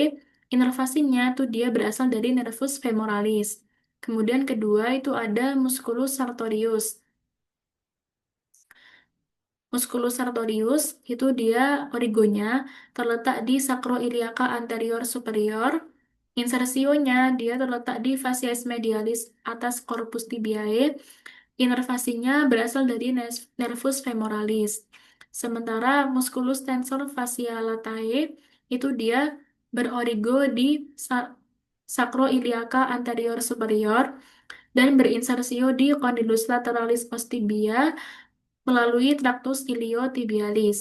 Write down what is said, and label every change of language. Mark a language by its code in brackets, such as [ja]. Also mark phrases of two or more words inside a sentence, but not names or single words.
[id] Inervasinya itu dia berasal dari [la] nervus femoralis. [id] Kemudian kedua itu ada [la] musculus sartorius. Musculus sartorius [id] itu dia origonya terletak di [la] sacroiliaca anterior superior. [id] Insersionya dia terletak di [la] facies medialis [id] atas [la] corpus tibiae. [id] Inervasinya berasal dari [la] nervus femoralis. [id] Sementara [la] musculus tensor fascia latae [id] itu dia berorigo di [la] sacroiliaca anterior superior [id] dan berinsersio di [la] condylus lateralis os tibia [id] melalui [la] traktus iliotibialis.